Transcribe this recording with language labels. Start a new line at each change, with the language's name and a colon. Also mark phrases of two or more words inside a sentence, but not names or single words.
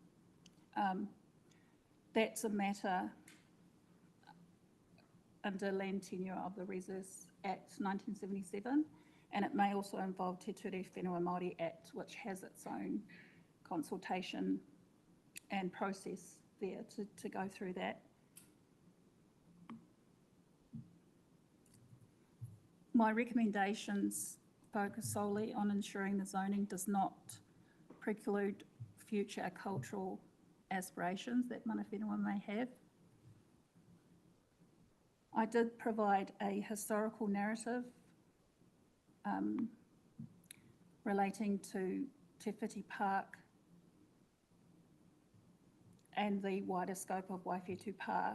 English: That's a matter under Land Tenure of the Resource Act 1977, and it may also involve Te Ture Whenua Māori Act, which has its own consultation and process there to go through that. My recommendations focus solely on ensuring the zoning does not preclude future cultural aspirations that
Māori: mana whenua
English: may have. I did provide a historical narrative relating to Te Whiti Park and the wider scope of Waifetu Pa.